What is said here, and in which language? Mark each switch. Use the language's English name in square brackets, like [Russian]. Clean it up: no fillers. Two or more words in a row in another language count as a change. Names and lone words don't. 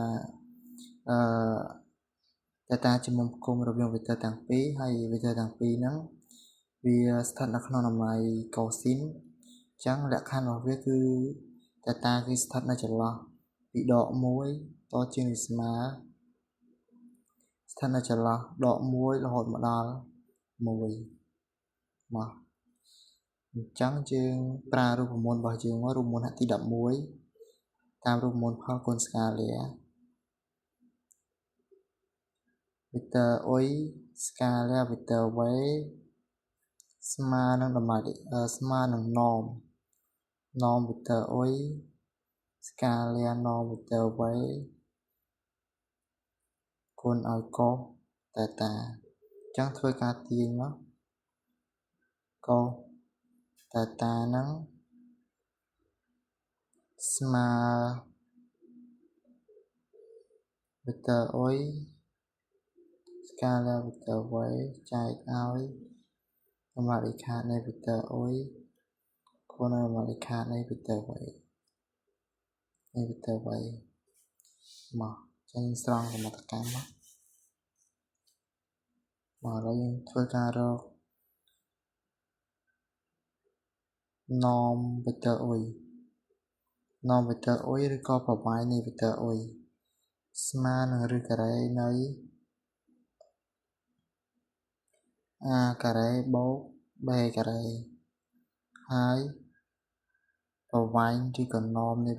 [Khmer] សារតាជាមុំផ្គុំរវាង vector ទាំងពីរហើយ vector ទាំងពីរហ្នឹងវាស្ថិតនៅក្នុងតម្លៃ cosin អញ្ចឹងលក្ខខណ្ឌរបស់វាគឺតាគឺស្ថិតនៅចន្លោះពីដក1តជាងឬស្មើស្ថិតនៅចន្លោះដក1រហូតមកដល់1មកអញ្ចឹងយើងប្រើរូបមន្តរបស់យើងមករូបមន្តហត្ថទី11តាមរូបមន្តផលគុណស្កាលា vector អុយស្កាលា [English] vector y [Khmer] ស្មើនឹងតម្លៃស្មើនឹង [English] norm vector [Khmer] អុយស្កាលា [English] norm vector y [Khmer] គុណឲ្យ [English] cos theta [Khmer] អញ្ចឹងធ្វើការទាញមក [English] cos theta [Khmer] ហ្នឹង ស្មើ vector អុយស្កាលា [English] vector y [Khmer] ចែកឲ្យតម្លៃលេខខាតនៃ vector អុយគុណនឹងតម្លៃលេខខាតនៃ [English] vector y [Khmer] មកចេញស្រង់សមត្ថកម្ម មកឥឡូវយើងធ្វើការរក [English] norm vector [Khmer] អុយឬក៏ប្រវែងនៃ vector អុយស្មើនឹងឬការ៉េនៃ a ការ៉េបូក b ការ៉េហើយប្រវែងឬក៏ norm នៃ